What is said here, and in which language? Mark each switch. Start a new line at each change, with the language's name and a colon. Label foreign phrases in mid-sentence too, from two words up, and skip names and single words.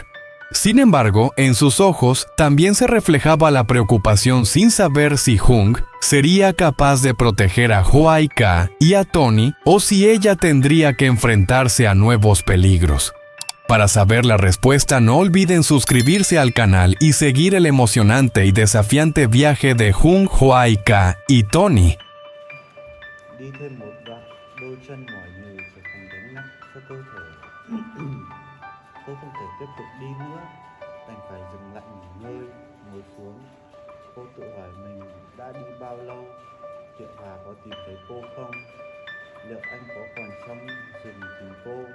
Spanish: Sin embargo, en sus ojos también se reflejaba la preocupación, sin saber si Jung sería capaz de proteger a Hoaika y a Tony o si ella tendría que enfrentarse a nuevos peligros. Para saber la respuesta, no olviden suscribirse al canal y seguir el emocionante y desafiante viaje de Jung, Hoaika y Tony.
Vietnamese: Đi thêm một đoạn, đôi chân mỏi nhừ trở thành gánh nặng cho cơ thể. Tôi không thể tiếp tục đi nữa, đành phải dừng lại nghỉ ngơi, ngồi xuống. Cô tự hỏi mình đã đi bao lâu, Triệu Hà có tìm thấy cô không, liệu anh có còn trong rừng tìm cô.